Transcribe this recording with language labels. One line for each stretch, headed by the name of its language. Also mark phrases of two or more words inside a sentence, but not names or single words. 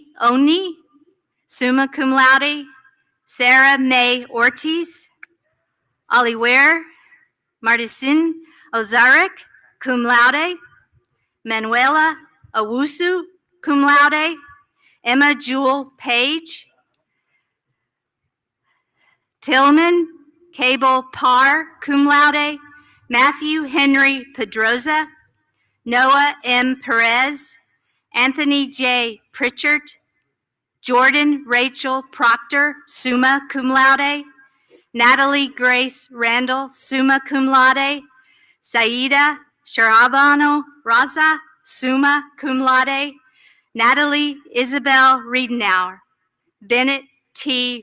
English: Oni,
Latin: summa cum laude.
English: Sarah May Ortiz, Oliver Marticin Ozarek,
Latin: cum laude.
English: Manuela Owusu,
Latin: cum laude.
English: Emma Jewel Page, Tillman Cable Parr,
Latin: cum laude.
English: Matthew Henry Pedroza, Noah M. Perez, Anthony J. Pritchard, Jordan Rachel Proctor,
Latin: summa cum laude.
English: Natalie Grace Randall,
Latin: summa cum laude.
English: Saida Sharabano Raza,
Latin: summa cum laude.
English: Natalie Isabel Riedenauer, Bennett T.